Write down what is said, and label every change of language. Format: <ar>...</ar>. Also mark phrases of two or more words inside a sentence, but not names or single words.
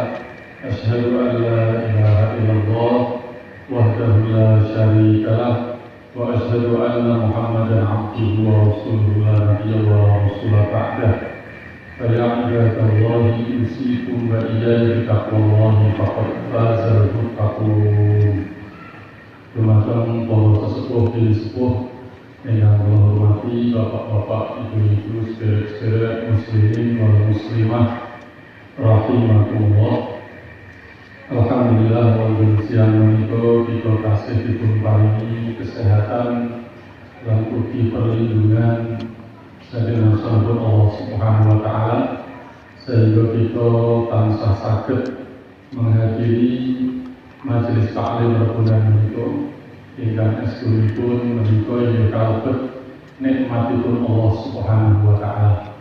<ar>أشهد أن لا إله إلا الله وحده لا شريك له وأشهد أن محمدا عبده ورسوله لا نبي ولا رسول بعده. فَيَا عِبَادَ اللَّهِ أُوصِيكُمْ وَإِيَّايَ بِتَقْوَى اللَّهِ فَقَدْ فَازَ الْمُتَّقُونَ.</ar> <jv>Dumateng para sesepuh dan sepuh yang kula hormati, bapak-bapak, ibu-ibu, sederek-sederek</jv> <ar>مسلمين والمسلمة رحمكم الله.</ar> <jv>Alhamdulillah wonten siang menika kita tasih dipun paringi kesehatan lan ugi perlindungan saking sampun Allah</jv> <ar>سبحانه وتعالى</ar> <jv>sehingga kita tansah saged menghadiri majelis taklim rebunan menika ingkang estunipun menika inggih kalebet nikmatipun Allah</jv> <ar>سبحانه وتعالى.</ar>